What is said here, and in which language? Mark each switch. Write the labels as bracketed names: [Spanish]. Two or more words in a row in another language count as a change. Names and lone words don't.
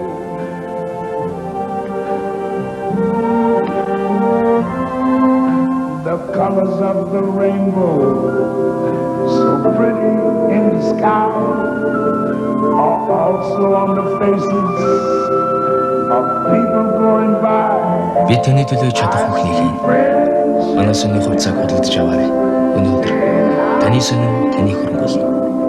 [English] The colors of the rainbow, so pretty in the sky, are also on the faces of people going by. [Mongolian] Би таны төлөө чадах бүхнийг хийн. Манай сонины хувьцааг худалдаж аваарай. Өнөөдөр таны сонин таны хөрөнгө болно.